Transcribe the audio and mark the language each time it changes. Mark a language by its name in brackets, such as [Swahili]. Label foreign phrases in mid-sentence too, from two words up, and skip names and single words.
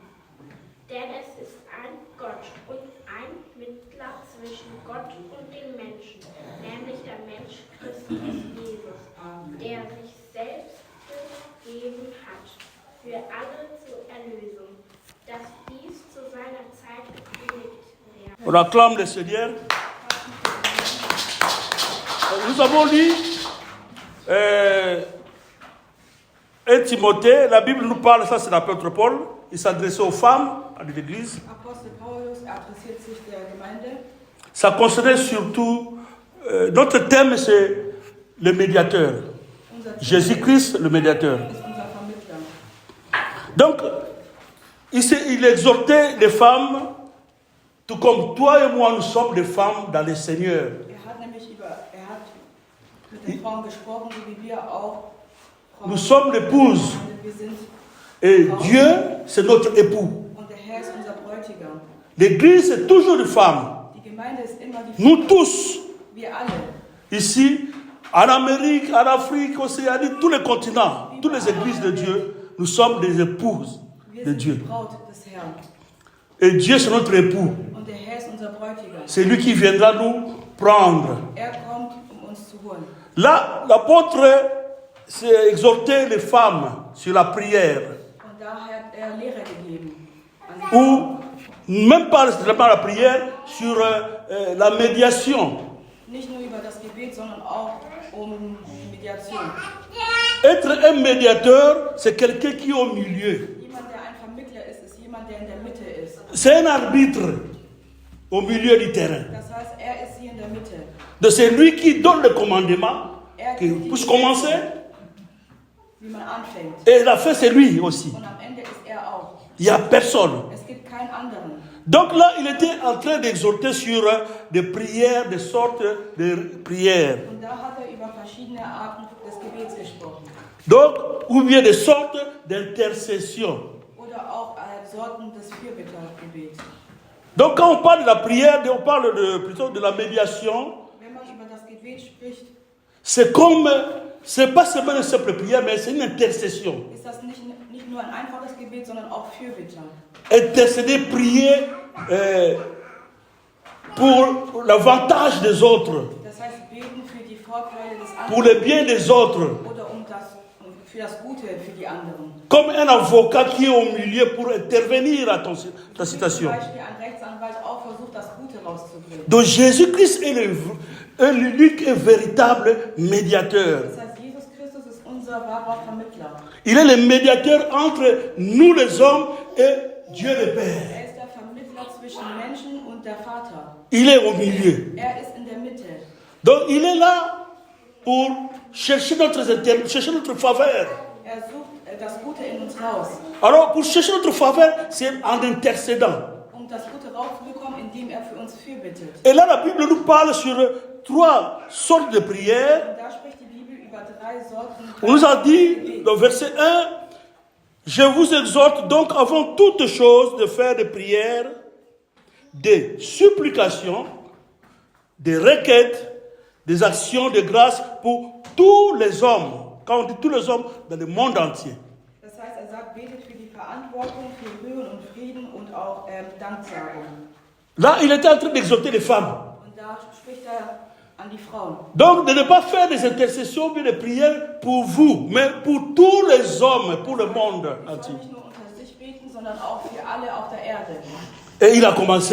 [German] Denn es ist ein Gott und ein Mittler zwischen Gott und den Menschen, nämlich der Mensch Christus Jesus, der sich selbst gegeben hat, für alle zur Erlösung, dass dies zu seiner Zeit gekündigt werde. [French] On acclame le Seigneur. Nous avons lu 1 Timothée, la Bible nous parle, ça c'est l'apôtre Paul, il s'adressait aux femmes de l'église. [German] Apostel Paulus adressiert sich der Gemeinde. [French] Ça concernait surtout, notre thème c'est le médiateur. [German] Unser Ziel [French] Jésus-Christ, le médiateur. [German] ist unser Vermittler. [French] Donc, il exhortait les femmes, tout comme toi et moi, nous sommes des femmes dans le Seigneur. [German] hat mit den Frauen gesprochen, so wie wir auch. [French] Nous sommes l'épouse. [German] Wir sind, [French] Et Dieu, c'est notre époux. [German] und der Herr ist unser Bräutigam. [French] L'église, c'est toujours des femmes. [German] Die Gemeinde ist immer die [French] Nous tous, [German] wir alle. [French] ici, en Amérique, en Afrique, Océanie, tous les continents, toutes les églises de Dieu, nous sommes des épouses [German] Wir [French] de [German] sind die [French] Dieu. [German] Braut des Herrn. [French] Et Dieu, c'est notre époux. [German] Und der Herr ist unser Bräutigam. [French] C'est lui qui viendra nous prendre. [German] Kommt, uns zu holen. [French] Là, l'apôtre s'est exhorté les femmes sur la prière. [German] Und da hat Lehre gegeben. [French] Ou même pas seulement la prière, sur la médiation. [German] Nicht nur über das Gebet, sondern auch die Mediation. [French] Être un médiateur, c'est quelqu'un qui est au milieu. [German] Jemand, der ein Vermittler ist, ist jemand, der in der Mitte ist. [French] C'est un arbitre au milieu du terrain. [German] Das heißt, ist hier in der Mitte. [French] Donc c'est lui qui donne le commandement, qui puisse commencer. [German] Wie man anfängt. [French] Et la fin, c'est lui aussi. [German] Und am Ende ist auch. [French] Il n'y a personne. [German] Es gibt keinen anderen. [French] Donc là, il était en train d'exhorter sur des prières, des sortes de prières. [German] Und da hat über verschiedene Arten des Gebets gesprochen. [French] Donc, ou bien des sortes d'intercession. [German] Oder auch Sorten des Fürbittergebets. [French] Donc, quand on parle de la prière, on parle plutôt de la médiation. [German] Wenn man über das Gebet spricht, [French] c'est comme, c'est pas seulement une simple prière, mais c'est une intercession. [German] Ist das nicht nur ein einfaches Gebet, sondern auch Fürbitter. [French] Intercéder, prier pour l'avantage des autres, [German] Das heißt, beten für die Vorteile des anderen. [French] pour le bien des autres. [German] Oder für das Gute für die anderen. [French] Comme un avocat qui est au milieu pour intervenir à ta situation. [German] Zum Beispiel ein Rechtsanwalt auch versucht, das Gute rauszubringen. [French] Donc Jésus-Christ est l'unique et véritable médiateur. [German] Das heißt, Jesus Christus ist unser wahrer Vermittler. [French] Il est le médiateur entre nous les hommes et Dieu le Père. [German] Ist der Vermittler zwischen Menschen und der Vater. [French] Il est au milieu. [German] Ist in der Mitte. [French] Donc il est là pour chercher notre faveur. [German] Sucht das Gute in uns raus. [French] Alors pour chercher notre faveur, c'est en intercédant. [German] Das Gute rauszubekommen, indem für uns fürbittet. [French] Et là, la Bible nous parle sur 3 sortes de prières. [German] Und da spricht die Bibel über 3 Sorten. [French] On nous a dit, dans verset 1, je vous exhorte donc avant toute chose de faire des prières, des supplications, des requêtes, des actions de grâce pour tous les hommes. Quand on dit tous les hommes, dans le monde entier. [German] Das heißt, sagt, betet für die Verantwortung, für Ruhe und Frieden und auch Danksagung. [French] Là, il était en train d'exhorter les femmes. [German] Und da spricht an die Frauen. [French] Donc, de ne pas faire des intercessions ou des prières pour vous, mais pour tous les hommes, pour le monde entier. [German] Nicht nur unter sich beten, sondern auch für alle auf der Erde. [French] Et il a commencé